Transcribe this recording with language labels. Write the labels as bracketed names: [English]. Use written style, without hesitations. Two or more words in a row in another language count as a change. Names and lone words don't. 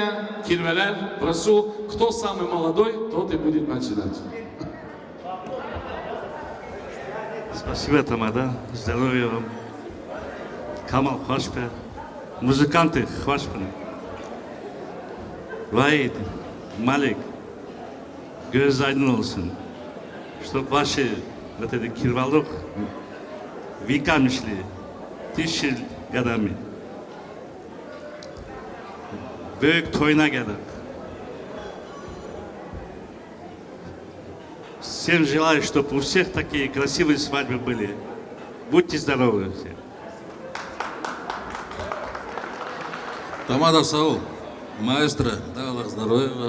[Russian] Кирвеляр, прошу, кто самый молодой, тот и будет начинать. Спасибо, Тамада. Здоровья вам. Камал Хвашпе. Музыканты Хвашпе. Ваид, Малик, [Crimean Tatar] göz aydın olsun. [Russian] Чтоб ваши вот этот кирвалок веками шли, тысячи годами. [Crimean Tatar] Büyük toyuna geldik. [Russian] Всем желаю, чтобы у всех такие красивые свадьбы были. Будьте здоровы все. Тамада Саул, маэстро, дай Аллах здоровья вам.